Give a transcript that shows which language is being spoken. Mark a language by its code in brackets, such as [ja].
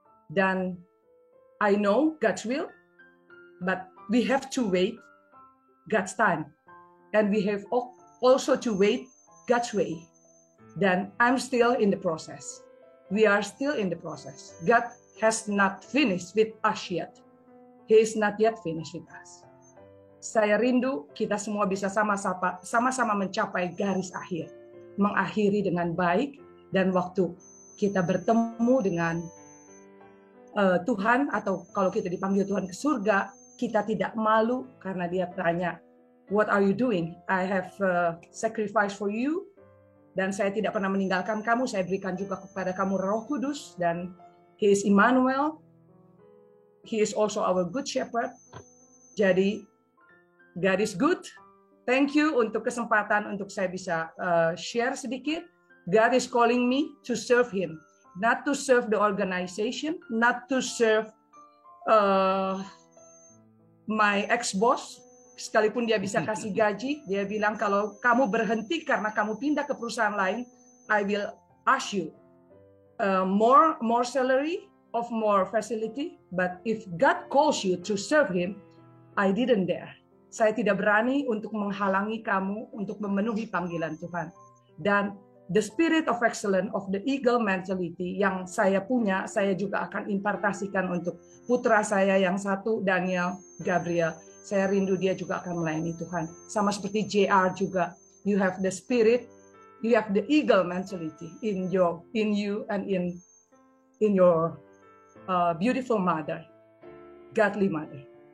[id] Dan [en] I know God's will, but we have to wait God's time, and we have also to wait God's way. [id] Dan [en] I'm still in the process. We are still in the process. God has not finished with us yet. He is not yet finished with us. [id] Saya rindu kita semua bisa sama-sama mencapai garis akhir. Mengakhiri dengan baik, dan waktu kita bertemu dengan Tuhan, atau kalau kita dipanggil Tuhan ke surga, kita tidak malu karena Dia tanya, [en] "What are you doing? I have sacrificed for you." [id] Dan saya tidak pernah meninggalkan kamu, saya berikan juga kepada kamu Roh Kudus, dan [en] He is Immanuel. He is also our good shepherd. [id] Jadi, [en] God is good. Thank you [id] untuk kesempatan untuk saya bisa share sedikit. [en] God is calling me to serve Him. Not to serve the organization, not to serve my ex-boss, [id] sekalipun dia bisa kasih gaji, dia bilang kalau kamu berhenti karena kamu pindah ke perusahaan lain, [en] I will ask you more salary of more facility. But if God calls you to serve Him, I didn't dare. [id] Saya tidak berani untuk menghalangi kamu untuk memenuhi panggilan Tuhan. Dan [en] the spirit of excellence of the eagle mentality [id] yang saya punya, saya juga akan impartasikan untuk putra saya yang satu, Daniel Gabriel. Saya rindu dia juga akan melayani Tuhan. Sama seperti JR juga. [en] You have the spirit, you have the eagle mentality in you and in your beautiful mother, godly mother.